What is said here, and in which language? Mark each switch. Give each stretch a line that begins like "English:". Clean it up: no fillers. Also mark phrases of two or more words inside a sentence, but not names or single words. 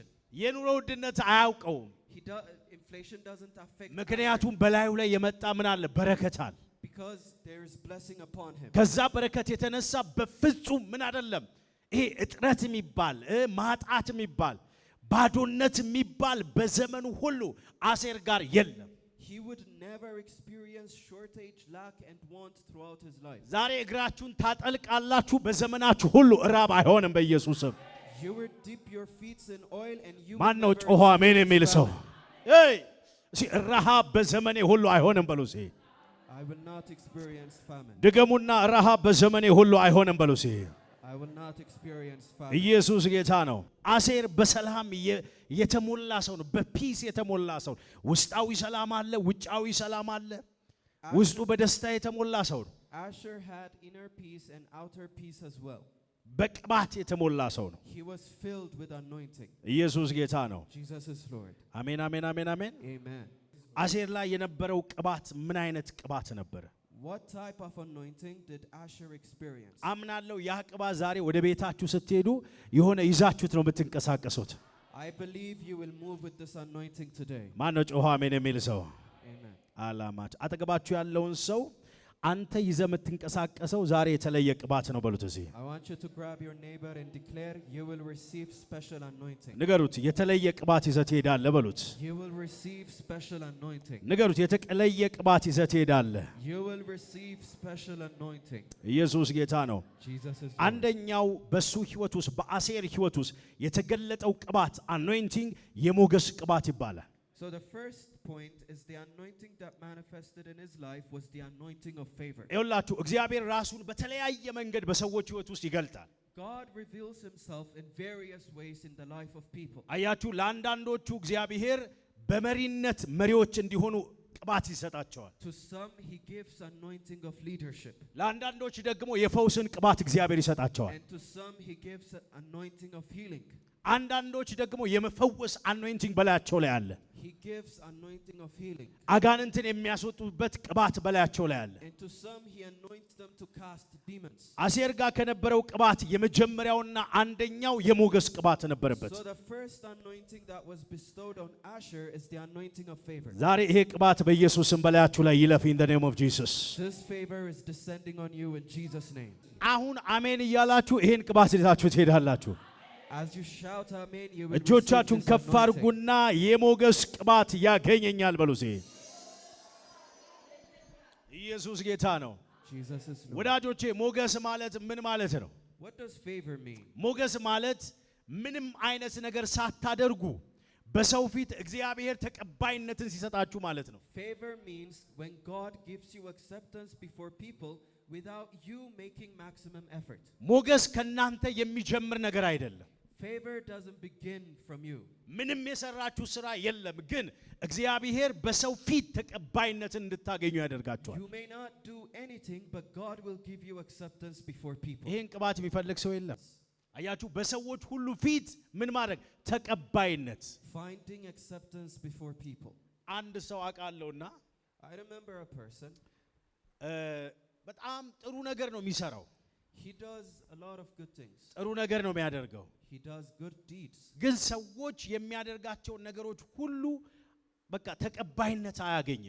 Amharic: የኑሮ ውድነት አያውቀውም።
English: Inflation doesn't affect
Amharic: ምክንያቱም በላዩ ላይ የመጣ ምን አለ በረከት አለ።
English: because there is blessing upon him.
Amharic: ከዛ በረከት የተነሳ በፍጹም ምን አይደለም ይሄ እጥረት የሚባል ማጣት የሚባል ባዶነት የሚባል በዘመኑ ሁሉ አሴር ጋር የለም።
English: He would never experience shortage, lack and want throughout his life.
Amharic: ዛሬ እግራችሁን ታጠልቃላችሁ፣ በዘመናችሁ ሁሉ እራብ አይሆንም በኢየሱስም።
English: You will dip your feet in oil and you
Amharic: ማን ነው ጮሆ አሜን የሚል ሰው? እሺ ረሃብ በዘመኔ ሁሉ አይሆንም በሉ።
English: I will not experience famine.
Amharic: ድገሙና ረሃብ በዘመኔ ሁሉ አይሆንም በሉ።
English: I will not experience famine.
Amharic: ኢየሱስ ጌታ ነው። አሴር በሰላም የተሞላ ሰው ነው፣ በፒስ የተሞላ ሰው። ውስጣዊ ሰላም አለ፣ ውጫዊ ሰላም አለ። ውስጡ በደስታ የተሞላ ሰው ነው።
English: Asher had inner peace and outer peace as well.
Amharic: በቅባት የተሞላ ሰው ነው።
English: He was filled with anointing.
Amharic: ኢየሱስ ጌታ ነው።
English: Jesus is Lord.
Amharic: አሜን አሜን አሜን አሜን።
English: Amen.
Amharic: አሴር ላይ የነበረው ቅባት ምን አይነት ቅባት ነበረ?
English: What type of anointing did Asher experience?
Amharic: አምናለሁ ያ ቅባት ዛሬ ወደ ቤታችሁ ስትሄዱ የሆነ ይዛችሁት ነው የምትንቀሳቀሱት።
English: I believe you will move with this anointing today.
Amharic: ማን ነው ጮሆ አሜን የሚል ሰው?
English: Amen.
Amharic: አላማት አጠገባችሁ ያለውን ሰው አንተ ይዘህ የምትንቀሳቀሰው ዛሬ የተለየ ቅባት ነው በሉት። እዚህ
English: I want you to grab your neighbor and declare you will receive special anointing.
Amharic: ንገሩት የተለየ ቅባት ይዘህ ትሄዳለህ በሉት።
English: You will receive special anointing.
Amharic: ንገሩት የተለየ ቅባት ይዘህ ትሄዳለህ።
English: You will receive special anointing.
Amharic: ኢየሱስ ጌታ ነው።
English: Jesus is Lord.
Amharic: አንደኛው በሱ ህይወት ውስጥ በአሴር ህይወት ውስጥ የተገለጠው ቅባት አኖይንቲንግ የሞገስ ቅባት ይባላል።
English: So the first point is the anointing that manifested in his life was the anointing of favor.
Amharic: ይኸውላችሁ እግዚአብሔር ራሱን በተለያየ መንገድ በሰዎች ህይወት ውስጥ ይገልጣል።
English: God reveals himself in various ways in the life of people.
Amharic: አያችሁ ለአንዳንዶቹ እግዚአብሔር በመሪነት መሪዎች እንዲሆኑ ቅባት ይሰጣቸዋል።
English: To some he gives anointing of leadership.
Amharic: ለአንዳንዶች ደግሞ የፈውስን ቅባት እግዚአብሔር ይሰጣቸዋል።
English: And to some he gives anointing of healing.
Amharic: አንዳንዶች ደግሞ የመፈወስ አኖይንቲንግ በላያቸው ላይ አለ።
English: He gives anointing of healing.
Amharic: አጋንንትን የሚያስወጡበት ቅባት በላያቸው ላይ አለ።
English: And to some he anoints them to cast demons.
Amharic: አሴር ጋር ከነበረው ቅባት የመጀመሪያውና አንደኛው የሞገስ ቅባት ነበረበት።
English: So the first anointing that was bestowed on Asher is the anointing of favor.
Amharic: ዛሬ ይሄ ቅባት በኢየሱስም በላያችሁ ላይ ይለፍ
English: in the name of Jesus። This favor is descending on you in Jesus' name.
Amharic: አሁን አሜን እያላችሁ ይሄን ቅባት ይዛችሁ ትሄዳላችሁ።
English: As you shout amen, you will receive
Amharic: እጆቻችሁን
English: this
Amharic: ከፍ
English: anointing.
Amharic: አድርጉና የሞገስ ቅባት ያገኘኛል በሉ። ኢየሱስ ጌታ ነው።
English: Jesus is Lord.
Amharic: ወዳጆቼ ሞገስ ማለት ምን ማለት ነው?
English: What does favor mean?
Amharic: ሞገስ ማለት ምንም አይነት ነገር ሳታደርጉ በሰው ፊት እግዚአብሔር ተቀባይነትን ሲሰጣችሁ ማለት ነው።
English: Favor means when God gives you acceptance before people without you making maximum effort.
Amharic: ሞገስ ከናንተ የሚጀምር ነገር አይደለም።
English: Favor doesn't begin from you.
Amharic: ምንም የሰራችሁ ስራ የለም፣ ግን እግዚአብሔር በሰው ፊት ተቀባይነትን እንድታገኙ ያደርጋችኋል።
English: You may not do anything, but God will give you acceptance before people.
Amharic: ይሄን ቅባት የሚፈልግ ሰው የለም። አያችሁ በሰዎች ሁሉ ፊት ምን ማድረግ ተቀባይነት።
English: Finding acceptance before people.
Amharic: አንድ ሰው አውቃለሁና
English: I remember a person.
Amharic: በጣም ጥሩ ነገር ነው የሚሰራው።
English: He does a lot of good things.
Amharic: ጥሩ ነገር ነው የሚያደርገው።
English: He does good deeds.
Amharic: ግን ሰዎች የሚያደርጋቸውን ነገሮች ሁሉ በቃ ተቀባይነት አያገኝም።